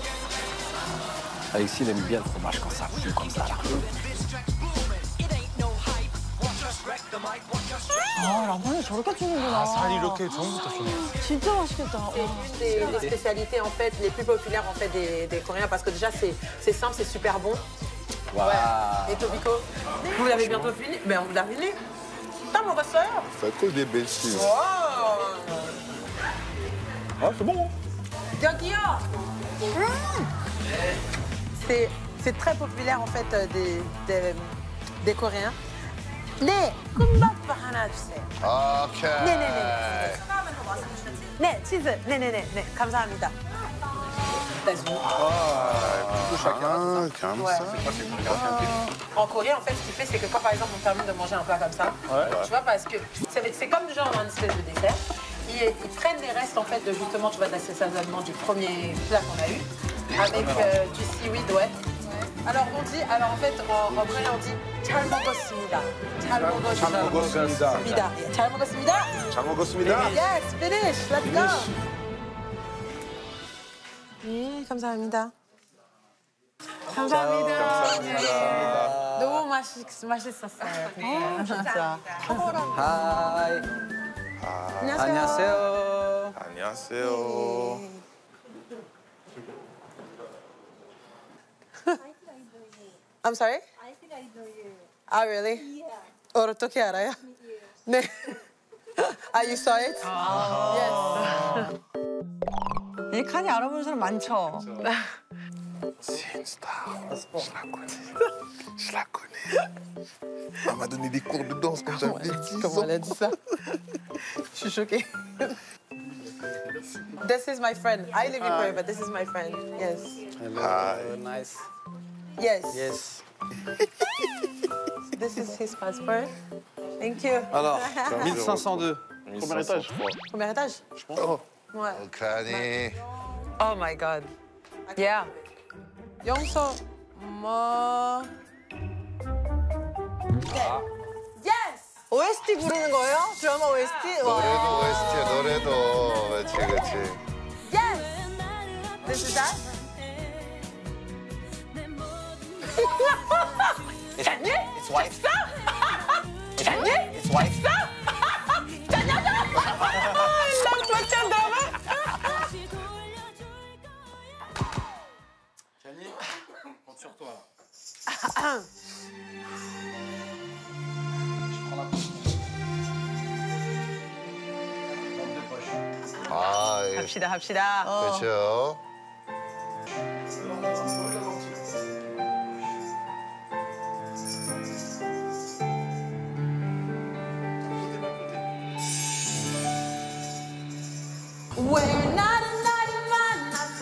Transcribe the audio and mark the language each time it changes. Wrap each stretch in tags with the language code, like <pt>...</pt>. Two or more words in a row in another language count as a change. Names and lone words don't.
<fr>Alexis, il aime bien le fromage quand ça fout comme ça, là.</fr> <ko>아, 라면을 저렇게 주는구나. 살 이렇게 처음부터 주네. 진짜 맛있겠다.</ko> <fr>C'est une des spécialités en fait les plus populaires en fait des Coréens parce que déjà c'est simple, c'est super bon. Wow. Ouais. Et Tobiko, vous l'avez bientôt fini? Ben on l'a fini. Putain mon soeur. C'est à cause des bêtises. Wow. Ah, c'est bon.</fr> <ko>Yogyo.</ko> <fr>C'est très populaire en fait des Coréens.</fr> <ko>네, 끔밥 하나 주세요. 오케이. 네네네. 네, 치즈. 네네네. 감사합니다.</ko> <fr>Ah, comme Ouais. ça. En Corée, en fait, ce qu'il fait, c'est que quand, par exemple, on termine de manger un plat comme ça, tu vois, parce que c'est comme genre un espèce de dessert, ils prennent les restes, en fait, de justement, tu vois, de l'assaisonnement du premier plat qu'on a eu, avec du seaweed, ouais. Alors, en fait, en coréen, on dit</fr> <ko>잘 먹었습니다.</ko> <fr>잘 먹었습니다. 잘 먹었습니다. 잘 먹었습니다.</fr> <en>Yes, finish. Let's go.</en> <ko>네, 감사합니다. 감사합니다. 너무 맛있었어요. 진짜. 하이. 안녕하세요. 안녕하세요.</ko> <en>I'm sorry? I think I know you. Ah, really? Yeah.</en> <ko>어떻게 알아요? 네.</ko> <en>Ah, you saw it? Yes.</en> <ko>이 칸이 알아보는 사람 많죠?</ko> <fr>C'est une star. Je la connais. Elle m'a donné des cours de danse quand j'avais 10 Comment ans. elle a dit ça? Je suis choquée.</fr> <en>This is my friend. I live in Korea, but this is my friend. Yes. Hello. Nice. Yes. Yes. This is his passport. Thank you.</en> <fr>Alors, 1502. Premier étage. Premier étage? Oh. Ouais.</fr> <ko>오카니.</ko> <en>Oh my god. Yeah.</en> <ko>영서 뭐? 네. Yes. OST 부르는 거예요? 드라마 OST? 노래도 OST야, 노래도. 그렇지, 그렇지.</ko> <en>Yes. This is that.</en> <ko>잤니? 잤어? 잤니? 잤어? 잤냐고? 난 좋았잖아.</ko> <fr>Kenny, compte sur toi.</fr> <ko>아, 예. 합시다. 그렇죠. 왜 나를 만나서</ko>